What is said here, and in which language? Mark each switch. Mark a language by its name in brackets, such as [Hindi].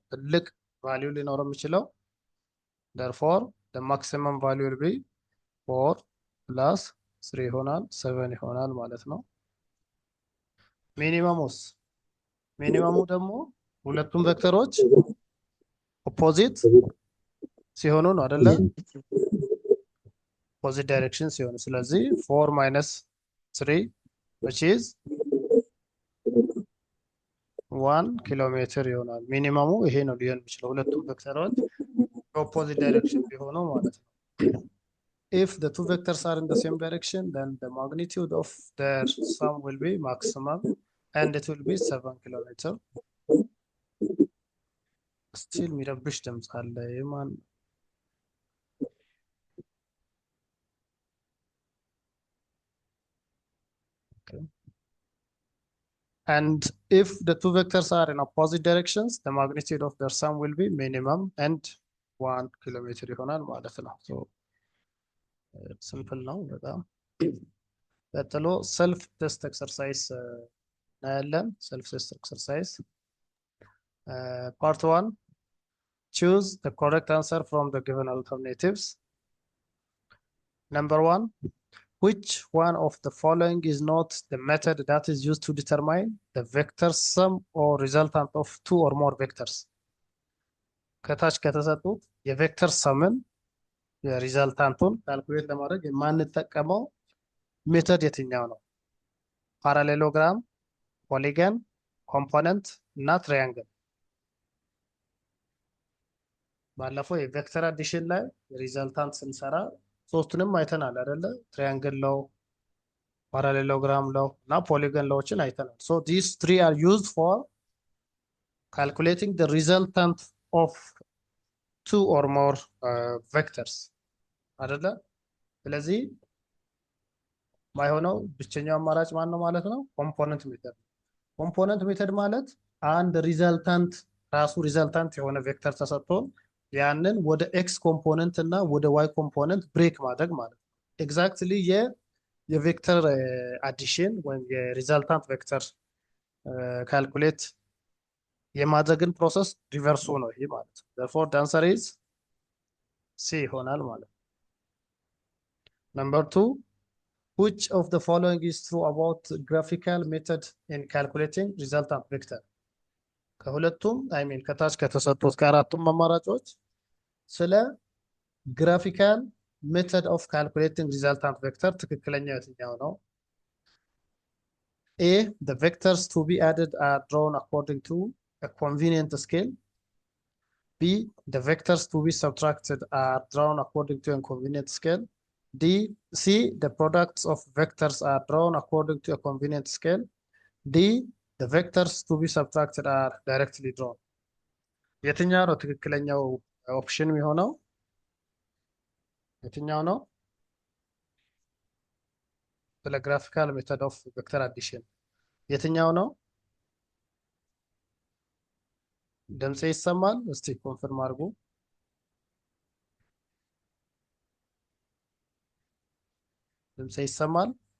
[Amharic] ትልቅ ቫልዩ ሊኖረው የሚችለው [English] therefore the maximum value will be 4 plus 3 [Amharic] ይሆናል 7 ይሆናል ማለት ነው። ሚኒመሙ ደግሞ ሁለቱም ቬክተሮች ኦፖዚት ሲሆኑ ነው አይደለ? ኦፖዚት ዳይሬክሽን ሲሆኑ ስለዚህ [English] 4 minus 3 which is 1 [Amharic] ኪሎ ሜትር ይሆናል። ሚኒመሙ ይሄ ነው ሊሆን የሚችለው ሁለቱም ቬክተሮች ኦፖዚት ዳይሬክሽን ቢሆኑ ማለት ነው። [English] if the two vectors are in the same direction then the magnitude of their sum will be maximum and it will be 7 kilometer. [Amharic] still የሚረብሽ ድምፅ አለ የማን? [English] And if the two vectors are in opposite directions, the magnitude of their sum will be minimum and 1 kilometer [Amharic] ይሆናል ማለት ነው። [English] So simple ነው በጣም። [Amharic] ቀጥሎ [English] self test exercise [Amharic] እናያለን። [English] self test exercise part 1, choose the correct answer from the given alternatives. Number 1, which one of the following is not the method that is used to determine the vector sum or resultant of two or more vectors? [Amharic] ከታች ከተሰጡት የቬክተር ሰምን የሪዛልታንቱን ካልኩሌት ለማድረግ የማንጠቀመው ሜተድ የትኛው ነው? ፓራሌሎግራም፣ ፖሊገን፣ ኮምፖነንት እና ትራያንግል። ባለፈው የቬክተር አዲሽን ላይ ሪዛልታንት ስንሰራ ሶስቱንም አይተናል አይደለ? ትራያንግል ለው፣ ፓራሌሎግራም ለው እና ፖሊገን ሎዎችን አይተናል። [English] So these three are used for calculating the resultant of two or more vectors [Amharic] አይደለ? ስለዚህ ማይሆነው ብቸኛው አማራጭ ማን ነው ማለት ነው? ኮምፖነንት ሜተድ። ኮምፖነንት ሜተድ ማለት አንድ ሪዛልታንት ራሱ ሪዛልታንት የሆነ ቬክተር ተሰጥቶ ያንን ወደ ኤክስ ኮምፖነንት እና ወደ ዋይ ኮምፖነንት ብሬክ ማድረግ ማለት ነው። ኤግዛክትሊ የቬክተር አዲሽን ወይም የሪዛልታንት ቬክተር ካልኩሌት የማድረግን ፕሮሰስ ሪቨርሱ ነው ይሄ ማለት ነው። [English] therefore the answer is C [Amharic] ይሆናል ማለት ነው። [English] Number 2, which of the following is true about graphical method in calculating resultant vector? [Amharic] ከሁለቱም ከታች ከተሰጡት ከአራቱም አማራጮች ስለ [English] graphical method of calculating resultant vector [Amharic] ትክክለኛው የትኛው ነው? [English] A, the vectors to be added are drawn according to a convenient scale. B, the vectors to be subtracted are drawn according to a convenient scale. C, the products of vectors are drawn according to a convenient scale. D, the vectors to be subtracted are directly drawn. [Amharic] የትኛው ነው ትክክለኛው ኦፕሽን የሚሆነው? የትኛው ነው? ስለ ግራፊካል ሜተድ ኦፍ ቬክተር አዲሽን የትኛው ነው? ድምጽ ይሰማል? እስቲ ኮንፈርም አድርጉ። ድምጽ ይሰማል?